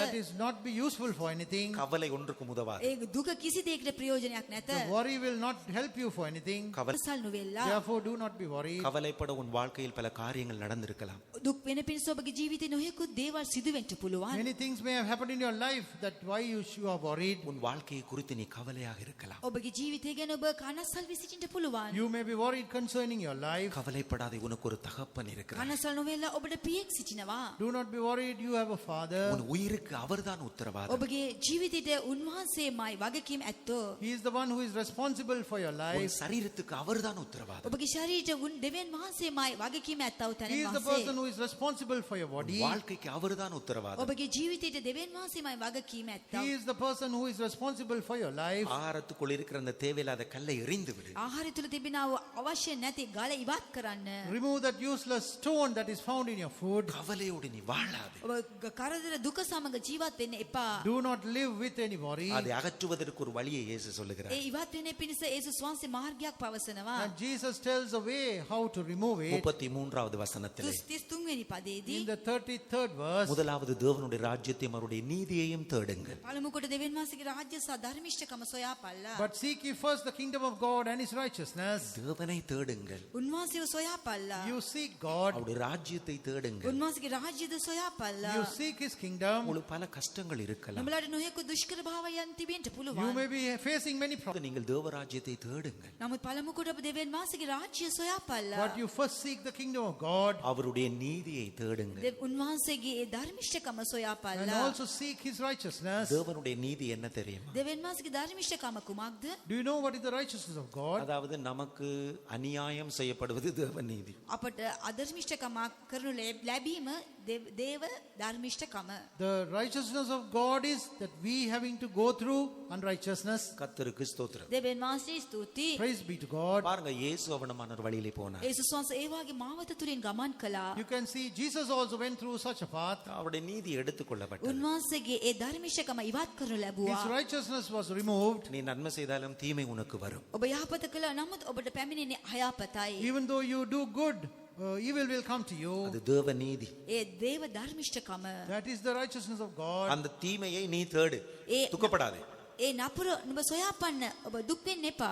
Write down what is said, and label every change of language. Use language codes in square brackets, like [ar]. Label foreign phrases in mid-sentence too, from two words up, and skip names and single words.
[en] That is not be useful for anything. [ta] கவலை ஒன்றுக்கும் உதவாது. [si] ඒ දුක කිසි දෙයකට ප්‍රයෝජනයක් නැත. [en] The worry will not help you for anything. [si] කවසල් නොවෙලා. [en] Therefore, do not be worried. [ta] கவலைப்பட உன் வாழ்க்கையில் பல காரியங்கள் நடந்திருக்கலாம். [si] දුක් වෙන පිණිස ඔබගේ ජීවිතේ නොයෙකුත් දේවල් සිදු වෙන්න පුළුවන්. [en] Many things may have happened in your life that why you are worried. [ta] உன் வாழ்க்கையை குறித்து நீ கவலையாக இருக்கலாம். [si] ඔබගේ ජීවිතය ගැන ඔබ කනස්සල් වී සිටින්න පුළුවන්. [en] You may be worried concerning your life. [ta] கவலைப்படாதே, உனக்கு ஒரு தகப்பன் இருக்கிறார். [si] කනස්සල් නොවෙලා ඔබට පියෙක් සිටිනවා. [en] Do not be worried, you have a father. [ta] உன் உயிருக்கு அவர்தான் உத்தரவாதம். [si] ඔබගේ ජීවිතයට උන්වහන්සේමයි වගකීම් ඇත්තෝ. [en] He is the one who is responsible for your [ta] உன் [en] life. [ta] சரீரத்துக்கு அவர்தான் உத்தரவாதம். [si] ඔබගේ ශරීරයට දෙවියන් වහන්සේමයි වගකීම් ඇත්තව [en] He is the [si] තැන [en] person who is responsible for your [ta] உன் [en] body. [ta] வாழ்க்கைக்கு அவர்தான் உத்தரவாதம். [si] ඔබගේ ජීවිතයට දෙවියන් වහන්සේමයි වගකීම් ඇත්තව. [en] He is the person who is responsible for your life. [ta] ஆகாரத்துக்குள் இருக்கிற அந்த தேவையில்லாத கல்லை எறிந்து விடு. [si] ආහාරය තුල තිබෙනව අවශ්‍ය නැති ගල ඉවත් කරන්න. [en] Remove that useless stone that is found in your food. [ta] கவலையோடு நீ வாழாது. [si] ඔබ කරදර දුක සමග ජීවත් වෙන්න එපා. [en] Do not live with any worry. [ta] அதை அகற்றுவதற்கு ஒரு வழியை இயேசு சொல்லுகிறார். [si] ඒ ඉවත් වෙන පිණිස යේසුස් වහන්සේ මාර්ගයක් පවසනවා. [en] And Jesus tells a way how to remove it. [ta] 33வது வசனத்திலே [si] 33 වෙනි පදයේදී [en] In the 33rd verse, [ta] முதலாவது தேவனுடைய ராஜ்யத்தையும் அவருடைய நீதியையும் தேடுங்கள். [si] පළමු කොට දෙවියන් වහන්සේගේ රාජ්‍ය සහ ධර්මිෂ්ඨකම සොයාපල්ලා. [en] but seek ye first the kingdom of God and his righteousness. [ta] தேவனை தேடுங்கள். [si] උන්වහන්සේව සොයාපල්ලා. [en] You seek God. [ta] அவருடைய ராஜ்யத்தை தேடுங்கள். [si] උන්වහන්සේගේ රාජ්‍යද සොයාපල්ලා. [en] You seek his kingdom. [ta] உங்களுக்கு பல கஷ்டங்கள் இருக்கலாம். [si] නුඹලාට නොයෙකුත් දුෂ්කර භාවයන් තිබෙන්න [en] You [si] පුළුවන්. [en] may be facing many problems. [ta] நீங்கள் தேவ ராஜ்யத்தை தேடுங்கள். [si] නමුත් පළමු කොට ඔබ දෙවියන් වහන්සේගේ රාජ්‍ය සොයාපල්ලා. [en] But you first seek the kingdom of God [ta] அவருடைய நீதியை தேடுங்கள். [si] උන්වහන්සේගේ ඒ ධර්මිෂ්ඨකම [en] and [si] සොයාපල්ලා. [en] also seek his righteousness. [ta] தேவனுடைய நீதி என்ன தெரியுமா? [si] දෙවියන් වහන්සේගේ ධර්මිෂ්ඨකම කුමක්ද? [en] Do you know what is the righteousness of God? [ta] அதாவது நமக்கு அநியாயம் செய்யப்படுவது தேவ நீதி. [si] අපට අධර්මිෂ්ඨකමක් කරනු ලැබීම දේව ධර්මිෂ්ඨකම. [en] The righteousness of God is that we having to go through unrighteousness. [ta] கர்த்தருக்கு ஸ்தோத்திரம். [si] දෙවියන් වහන්සේ ස්තුතියි. [en] Praise be to God. [ta] பாருங்க, இயேசு அவனமான ஒரு வழியிலே போனார். [si] යේසුස් වහන්සේ ඒ වගේ මාවත තුලින් ගමන් කළා. [en] You can see Jesus also went through such a path. [ta] அவருடைய நீதி எடுத்துக்கொள்ளப்பட்டது. [si] උන්වහන්සේගේ ඒ ධර්මිෂ්ඨකම ඉවත් කරනු ලැබුවා. [en] His righteousness was removed. [ta] நீ நன்மை செய்தாலும் தீமை உனக்கு வரும். [si] ඔබ යහපත කළා නමුත් ඔබට පැමිණෙන්නේ අයහපතයි. [en] Even though you do good, evil will come to you. [ta] அது தேவ நீதி. [si] ඒ දේව ධර්මිෂ්ඨකම. [en] That is the righteousness of God. [ta] அந்த தீமையை நீ தேடு, [si] ඒ [ta] துக்கப்படாதே. [si] ඒ නපුර නුඹ සොයාපන්න. ඔබ දුක් වෙන්න එපා.